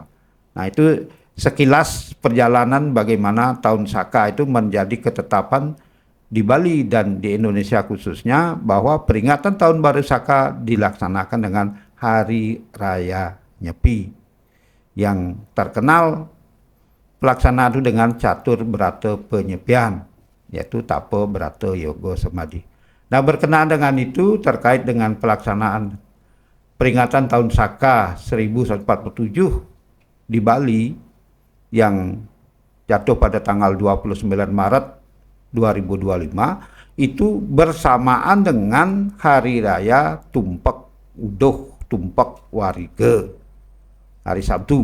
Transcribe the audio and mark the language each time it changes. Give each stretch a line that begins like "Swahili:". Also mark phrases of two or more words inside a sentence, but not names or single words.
Indonesian: Nah, itu sekilas perjalanan bagaimana tahun Saka itu menjadi ketetapan di Bali dan di Indonesia khususnya, bahwa peringatan Tahun Baru Saka dilaksanakan dengan Hari Raya Nyepi yang terkenal pelaksanaan itu dengan catur berata penyepian, yaitu Tape Berata Yoga Samadhi. Nah, berkenaan dengan itu terkait dengan pelaksanaan peringatan tahun Saka 1147 di Bali yang jatuh pada tanggal 29 Maret 2025 itu bersamaan dengan Hari Raya Tumpak Udoh Tumpak Warige, hari Sabtu.